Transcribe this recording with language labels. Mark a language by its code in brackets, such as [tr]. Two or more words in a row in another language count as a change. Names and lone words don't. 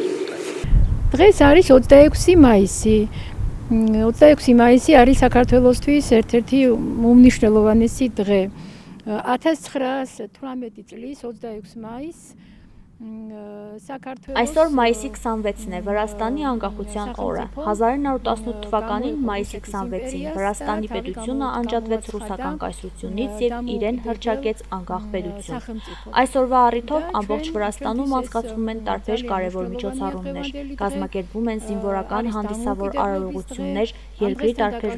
[ka] Დღეს არის 26 მაისი. 26 მაისი არის საქართველოსთვის ერთ-ერთი უმნიშვნელოვანესი დღე. 1918 წლის 26 მაისს [hy] Այսօր մայիսի 26-ն է, Վրաստանի անկախության օրը։ 1918 թվականին մայիսի 26-ին Վրաստանի պետությունը անջատվեց ռուսական կայսրությունից և իրեն հռչակեց անկախ պետություն։ Այսօրվա առիթով ամբողջ Վրաստանում անցկացվում են տարբեր կարևոր միջոցառումներ, կազմակերպվում են զինվորական հանդիսավոր արարողություններ երկրի տարբեր